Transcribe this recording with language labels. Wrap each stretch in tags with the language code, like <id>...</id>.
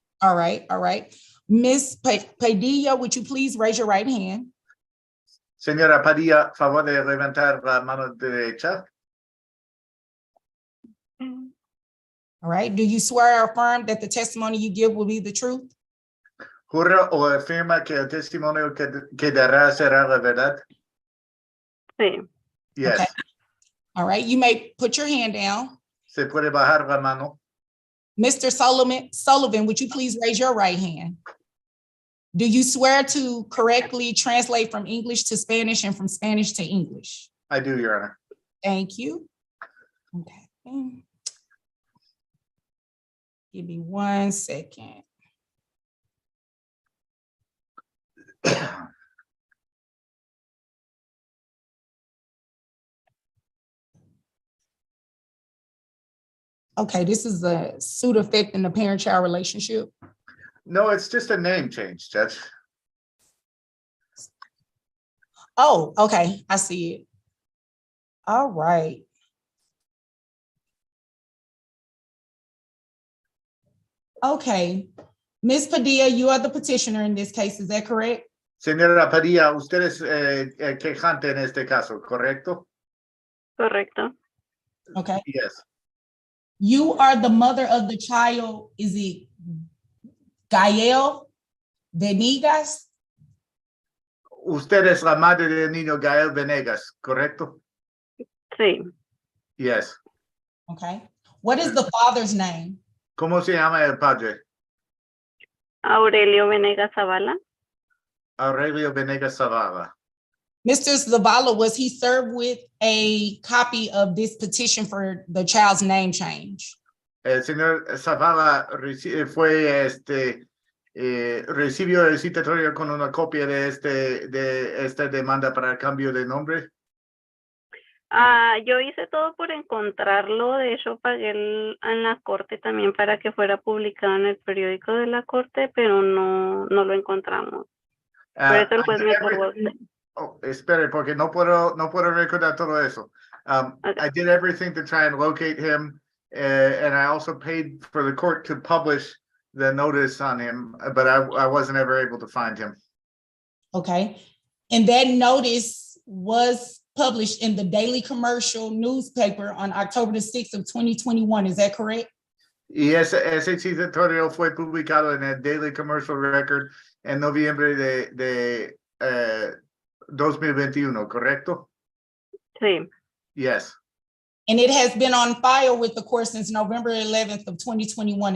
<en>All right, all right. Ms. Padilla, would you please raise your right hand?</en> <es>Señora Padilla, favor de levantar la mano derecha.</es> <en>All right. Do you swear or affirm that the testimony you give will be the truth?</en> <es>¿Jura o afirma que el testimonio que dará será la verdad? Sí.</es> <en>Yes. Okay. All right. You may put your hand down.</en> <es>Se puede bajar la mano.</es> <en>Mr. Sullivan, would you please raise your right hand? Do you swear to correctly translate from English to Spanish and from Spanish to English? I do, Your Honor. Thank you. Okay. Give me 1 second. Okay, this is a suit affecting the parent-child relationship. No, it's just a name change, Judge. Oh, okay, I see it. All right. Okay, Ms. Padilla, you are the petitioner in this case, is that correct?</en> <es>Señora Padilla, usted es quejante en este caso, ¿correcto? Correcto.</es> <en>Okay. Yes. You are the mother of the child, is it Gael Venegas?</en> <es>Usted es la madre del niño Gael Venegas, ¿correcto? Sí.</es> <en>Yes. Okay. What is the father's name?</en> <es>¿Cómo se llama el padre? Aurelio Venegas Zavala. Aurelio Venegas Zavala.</es> <en>Mr. Zavala, was he served with a copy of this petition for the child's name change?</en> <es>El señor Zavala recibió el citatorio con una copia de esta demanda para el cambio de nombre. Yo hice todo por encontrarlo, de hecho pagué en la corte también para que fuera publicado en el periódico de la corte, pero no lo encontramos. Por eso el juez me otorgó. Oh, espere, porque no puedo recordar todo eso.</es> <en>Okay. I did everything to try and locate him, and I also paid for the court to publish the notice on him, but I wasn't ever able to find him. Okay. And that notice was published in the Daily Commercial newspaper on October the 6th of 2021. Is that correct?</en> <es>Y ese citatorio fue publicado en el Daily Commercial Record en noviembre de 2021, ¿correcto? Sí.</es> <en>Yes. And it has been on file with the court since November 11th of 2021.</en>